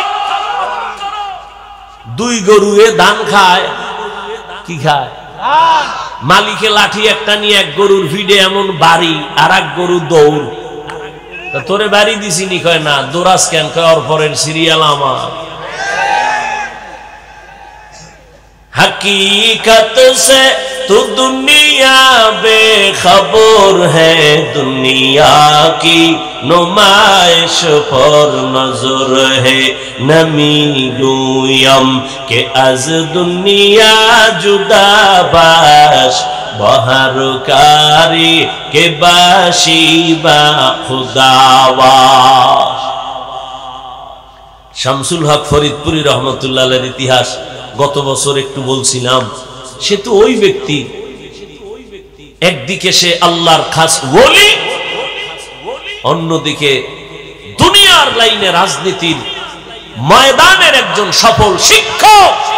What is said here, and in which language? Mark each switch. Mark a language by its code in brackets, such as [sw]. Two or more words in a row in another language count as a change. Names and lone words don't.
[bn] দুই গরুয়ে ধান খায়, কি খায়? মালিকে লাঠি একটা নিয়ে এক গরুর ভিড়ে এমন বাড়ি, আর এক গরু দৌড়। তোরে বাড়ি দিছিনি? কয় না। দৌড়াস কেন? কয় ওর পরের সিরিয়াল আমার। [ur] حقیقت سے تو دنیا بے خبر ہے، دنیا کی نمائش پر نظر ہے. [fa] نمی گویم که از دنیا جدا باش، بهرکاری که باشی با خداباش. [bn] শামসুল হক ফরিদপুরি রহমতুল্লাহ আলাইহির ইতিহাস গত বছর একটু বলছিলাম। সে তো ওই ব্যক্তি, একদিকে সে আল্লাহর খাস ওলি, অন্যদিকে দুনিয়ার লাইনে রাজনীতির ময়দানের একজন সফল শিক্ষক।